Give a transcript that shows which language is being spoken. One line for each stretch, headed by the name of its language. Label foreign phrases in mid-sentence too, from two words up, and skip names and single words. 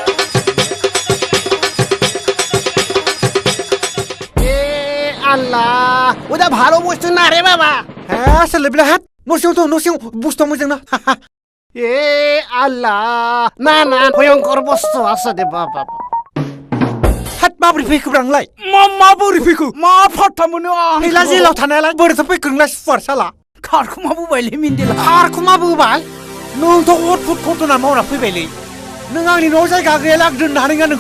Bangla: আল্লাহ ওটা ভালো বস্তু না রে বাবা হ্যাঁ ছেলেবেলা হাত নসিং বুঝতো মোজों না এ আল্লাহ না না ভয়ঙ্কর বস্তু আছে দে বাবা
Bodo: हात माबोरै फैखो ब्रांलाय माबोरै फैखो मा फात्ता मोनो आं फैला जेलाव थानायालाय बोरैथो फैखो नोंलाय सुवार साला खारखुमाबोबायलै मेन्देला खारखुमाबोबाय नोंथ' अदभुत घटना मावना फैबायलै नों आंनि न'आव जायगा गैयाला आं दोननो हानाय नङा नोंखौ